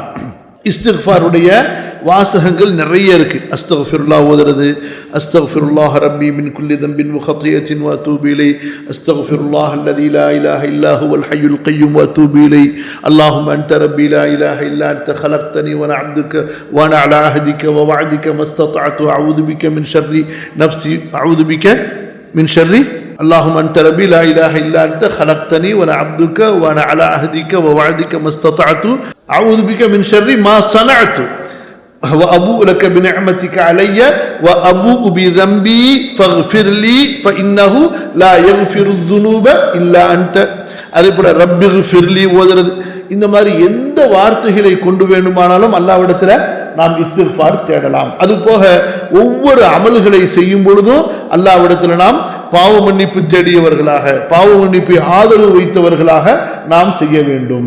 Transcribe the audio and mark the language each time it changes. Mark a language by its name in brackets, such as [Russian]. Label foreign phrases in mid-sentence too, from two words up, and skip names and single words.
[Tamil] இஸ்திக்ஃபாருடைய வாசகங்கள் நிறைய இருக்கு. [Arabic] அஸ்தக்ஃபிருல்லாஹ் ஓதுறது, أستغفر الله ربي من كل ذنب وخطيئة وأتوب إليه أستغفر الله الذي لا إله إلا هو الحي القيوم و أتوب إليه اللهم أنت ربي لا إله إلا أنت خلقتني وانا عبدك وانا على عهدك ووعدك ما استطعت اعوذ بك من شر نفسي اعوذ بك من شر اللهم انت ربي لا اله الا انت خلقتني وانا عبدك وانا على عهدك ووعدك ما استطعت اعوذ بك من شر ما صنعت وابوء لك بنعمتك علي وابوء بذنبي فاغفر لي فانه لا يغفر الذنوب الا انت. [Tamil] அதே போல ரப்பிக்ஃபிர்லி ஓதுறது. இந்த மாதிரி எந்த வார்த்தைகளை கொண்டு வேண்டுமானாலும் அல்லாஹ்விடத்துல நாம் இஸ்திக்ஃபார் தேடலாம். அது போக ஒவ்வொரு அமல்களை செய்யும் பொழுதும் அல்லாஹ்விடத்துல நாம் பாவ மன்னிப்பு தேடியவர்களாக, பாவ மன்னிப்பை ஆதரவு வைத்தவர்களாக நாம் செய்ய வேண்டும்.